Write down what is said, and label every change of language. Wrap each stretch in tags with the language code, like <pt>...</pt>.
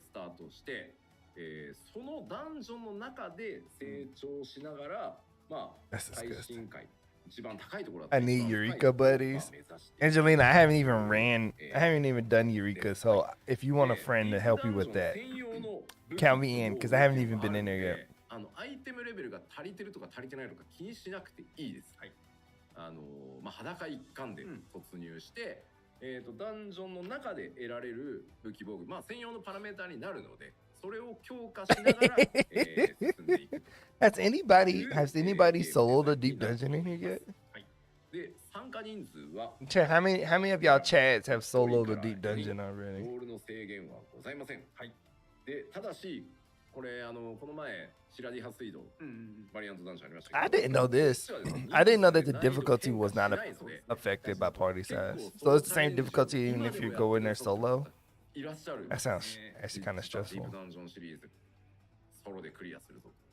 <ja>スタートして、そのダンジョンの中で成長しながら、まあ、最新回</ja> <en>I need Eureka buddies. Angelina, I haven't even done Eureka, so if you want a friend to help you with that, count me in, because I haven't even been in there yet.</en> <ja>アイテムレベルが足りてるとか足りてないとか気にしなくていいです。まあ、裸一貫で突入して、ダンジョンの中で得られる武器防具、まあ、専用のパラメーターになるので、それを強化しながら、進んでいくと。</ja> <en>Has anybody soloed a deep dungeon in here yet?</en> <ja>で、参加人数は</ja> <en>Chat, how many of y'all chads have soloed a deep dungeon already?</en> <ja>ゴールの制限はございません。はい。で、ただし、これこの前シラディハ水道バリアントダンジョンありましたけど、</ja> <en>I didn't know this. I didn't know that the difficulty was not affected by party size. So it's the same difficulty even if you go in there solo.</en> <ja>いらっしゃる。</ja> <en>That sounds actually kind of</en> <ja>ディー</ja> <en>stressful.</en> <ja>プダンジョンシリーズソロでクリアするぞ。</ja>